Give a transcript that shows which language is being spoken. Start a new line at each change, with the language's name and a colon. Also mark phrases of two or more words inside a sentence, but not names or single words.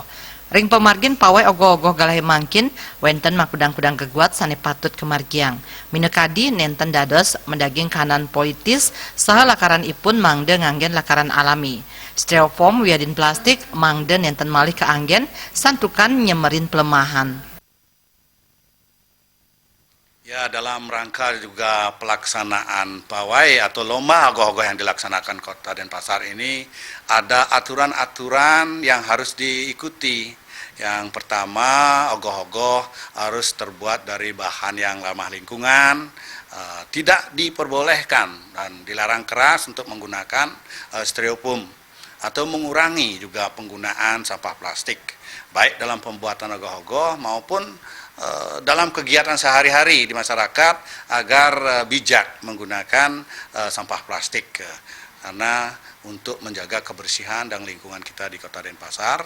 Balinese: Ring pemargin pawai ogoh-ogoh galahe mangkin, wenten makudang-kudang keguat sane patut kemargiang. Minekadi nenten dados mendaging kanan politis, saha lakaran ipun mangde nganggen lakaran alami. Styrofoam wiadin plastik mangde nenten malih keanggen, santukan nyemerin pelemahan.
Indonesian: Ya, dalam rangka juga pelaksanaan pawai atau lomba ogoh-ogoh yang dilaksanakan Kota Denpasar ini ada aturan-aturan yang harus diikuti. Yang pertama, ogoh-ogoh harus terbuat dari bahan yang ramah lingkungan, tidak diperbolehkan dan dilarang keras untuk menggunakan styrofoam atau mengurangi juga penggunaan sampah plastik, baik dalam pembuatan ogoh-ogoh maupun dalam kegiatan sehari-hari di masyarakat agar bijak menggunakan sampah plastik karena untuk menjaga kebersihan dan lingkungan kita di Kota Denpasar.